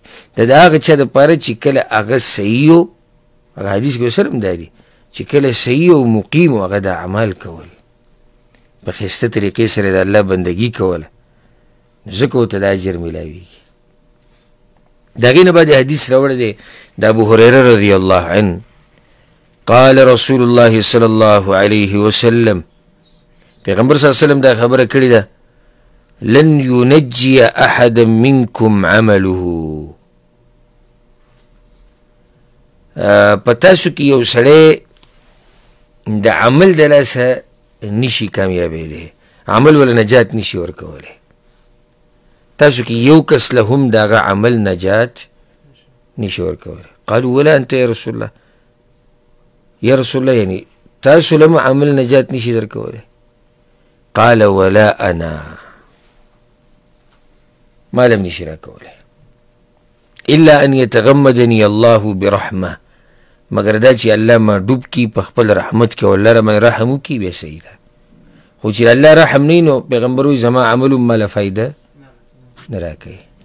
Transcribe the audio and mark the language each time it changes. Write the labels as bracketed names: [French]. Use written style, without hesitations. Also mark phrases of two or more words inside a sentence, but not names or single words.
[Pashto] دا د هغه چا دپاره چې کله هغه صحیح و، هغه حدیث کې سره هم دا دی چې کله صحیح او مقیم و، هغه د اعمال کول په ښایسته طریقې سره د الله بندګي کوله، ځکه ورته د اجر میلاویږي. د هغې نه بعد حدیث راوړی دی د ابو هریره [Arabic] رضی الله عنه قال رسول الله صلی الله علیه وسلم، [Pashto] پیغمبر [Arabic] صلی الله علیه وسلم [Pashto] دا خبره کړې ده، [Arabic] لن ينجي احدا منکم عمله. [Pashto] په تاسو کې یو سړی د عمل د لاسه نشي کامیابېدی، عمل ولا نجات نشي ورکولی. تاسو کې یو کس له هم د هغه عمل نجات نشي ورکولی. [Arabic] قالوا ولا انت یا رسول الله، [Pashto] یا رسول الله یعنی تاسو له هم عمل نجات نشي درکولی. [Arabic] قال ولا انا، [Pashto] ما لم نشي راکولی [Arabic] الا ان يتغمدني الله برحمه، [Pashto] مگر دا چې الله ما ډوب کی په خپل رحمت کې، والله را من رحم وکي بیا صحیح ده. خو چې الله رحم نه نو پیغمبر وایي زما عمل ما له فایده نه راکوي.